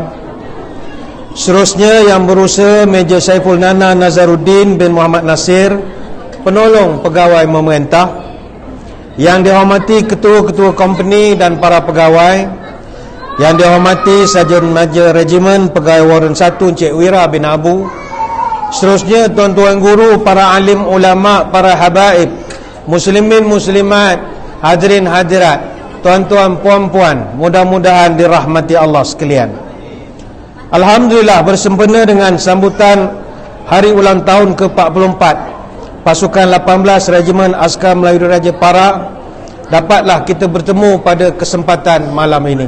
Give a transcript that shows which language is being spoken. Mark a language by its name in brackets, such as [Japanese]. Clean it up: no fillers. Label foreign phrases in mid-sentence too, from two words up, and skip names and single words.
[Malay] Seterusnya Yang Berusaha Major Saiful Nana Nazaruddin bin Muhammad Nasir, Penolong Pegawai Memerintah. Yang dihormati Ketua-Ketua Company dan para pegawai. Yang dihormati Sarjan Major Regimen Pegawai Warren 1 Encik Wira bin Abu. Seterusnya tuan-tuan guru, para alim ulama, para habaib, muslimin muslimat, hadirin hadirat, tuan-tuan puan-puan, mudah-mudahan dirahmati Allah sekalian. Alhamdulillah, bersempena dengan sambutan hari ulang tahun ke-44 Pasukan 18 Regimen Askar Melayu Diraja Para, dapatlah kita bertemu pada kesempatan malam ini.